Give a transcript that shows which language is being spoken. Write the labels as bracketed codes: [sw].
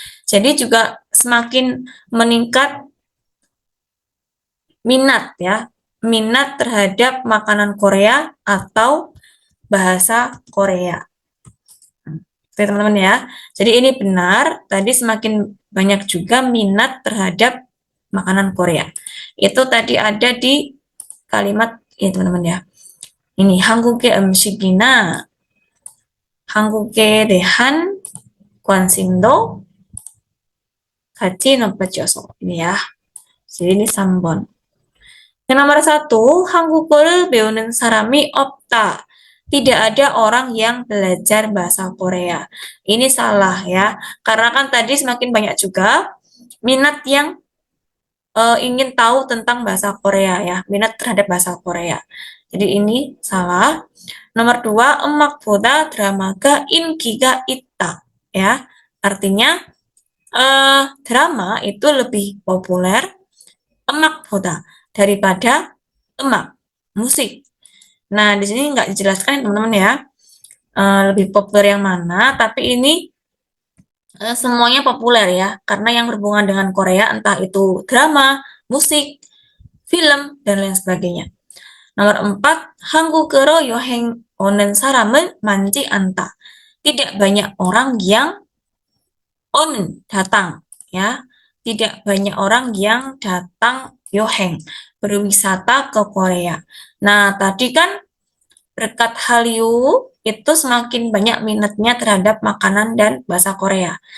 [id] Jadi juga semakin meningkat minat ya, minat terhadap makanan Korea atau bahasa Korea. Oke teman-teman ya. Jadi ini benar, tadi semakin banyak juga minat terhadap makanan Korea. Itu tadi ada di kalimat ini teman-teman ya. Ini [ko] 한국의 음식이나 한국에 대한 관심도 같이 높아져서 [id] ini ya. Jadi ini [ko] 3번. [id] Yang nomor 1, [ko] 한국어를 배우는 사람이 없다. [id] Tidak ada orang yang belajar bahasa Korea. Ini salah ya, karena kan tadi semakin banyak juga minat yang ingin tahu tentang bahasa Korea ya, minat terhadap bahasa Korea. Jadi ini salah. Nomor 2, [ko] 음악보다 드라마가 인기가 있다. [id] Ya, artinya drama itu lebih populer [ko] 음악보다 [id] daripada [ko] 음악, [id] musik. Nah, di sini nggak dijelaskan teman-teman ya, lebih populer yang mana, tapi ini semuanya populer ya, karena yang berhubungan dengan Korea, entah itu drama, musik, film, dan lain sebagainya. Nomor 4, [ko] 한국으로 여행 오는 사람은 많지 않다. [id] Tidak banyak orang yang datang, ya. Tidak banyak orang yang datang yoheng, berwisata ke Korea. Nah, tadi kan berkat Hallyu itu semakin banyak minatnya terhadap makanan dan bahasa Korea.